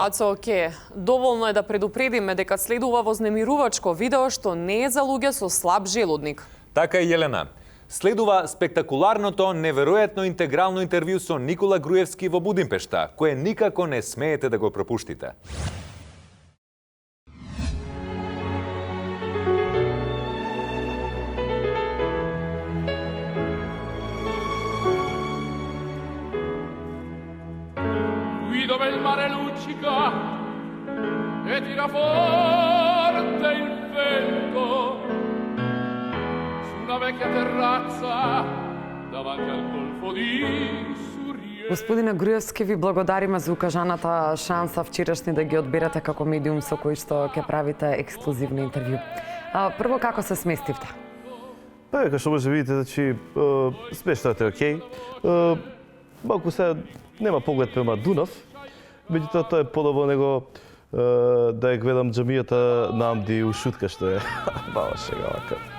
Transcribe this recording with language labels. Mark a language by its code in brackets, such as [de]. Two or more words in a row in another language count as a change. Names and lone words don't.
[mk] Ацо, оке, доволно е да предупредиме дека следува вознемирувачко видео што не е за луѓе со слаб желудник. Така е, Елена. Следува спектакуларното, неверојатно интегрално интервју со Никола Груевски во Будимпешта, кое никако не смеете да го пропуштите. [it] Dove il mare luccica e tira forte il vento su una vecchia terrazza davanti al golfo di Sorrento. [mk] Господине Груевски, ви благодариме за укажаната шанса вчерашни да ги одберете како медиум со кој што ќе правите ексклузивни интервју. Прво, како се сместивте? Па, како што може видите, значи, смештата е окей. Малку се нема поглед према Дунав, меѓутоа тоа е подобро него да ја гледам џамијата на Амди у Шутка, што е бала шега вака.